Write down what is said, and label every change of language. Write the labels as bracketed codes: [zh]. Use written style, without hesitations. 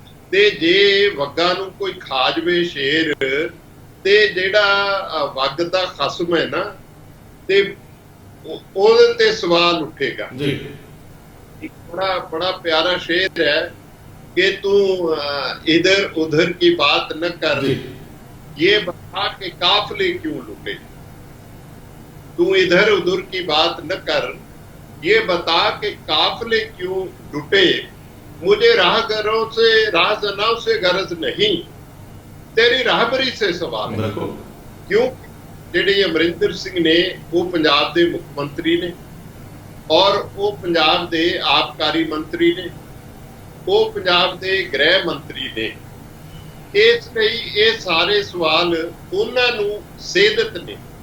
[pa] ਤੇ ਜੇ ਵੱਗਾ ਨੂੰ ਕੋਈ ਖਾ ਜਵੇ ਸ਼ੇਰ, ਤੇ ਜਿਹੜਾ ਵੱਗ ਦਾ ਖਸਮ ਹੈ ਨਾ, ਤੇ ਉਹਦੇ ਤੇ ਸਵਾਲ ਉੱਠੇਗਾ ਜੀ। ਇੱਕ ਬੜਾ ਪਿਆਰਾ ਸ਼ੇਰ ਹੈ [hi] कि तू इधर उधर की बात न कर, ये बता के काफले क्यों लुटे। तू इधर उधर की बात न कर, ये बता के काफले क्यों लुटे। मुझे राहगरों से राहजनों से गरज नहीं, तेरी राहबरी से सवाल है। क्यों? [pa] ਜਿਹੜੇ ਅਮਰਿੰਦਰ ਸਿੰਘ ਨੇ ਉਹ ਪੰਜਾਬ ਦੇ ਮੁੱਖ ਮੰਤਰੀ ਨੇ ਔਰ ਉਹ ਪੰਜਾਬ ਦੇ ਆਬਕਾਰੀ ਮੰਤਰੀ ਨੇ, ਉਹ ਪੰਜਾਬ ਦੇ ਗ੍ਰਹਿ ਮੰਤਰੀ ਨੇ। ਇਸ ਲਈ ਇਹ ਸਾਰੇ ਸਵਾਲ ਉਹਨਾਂ ਨੂੰ ਸੇਧਤ ਨੇ।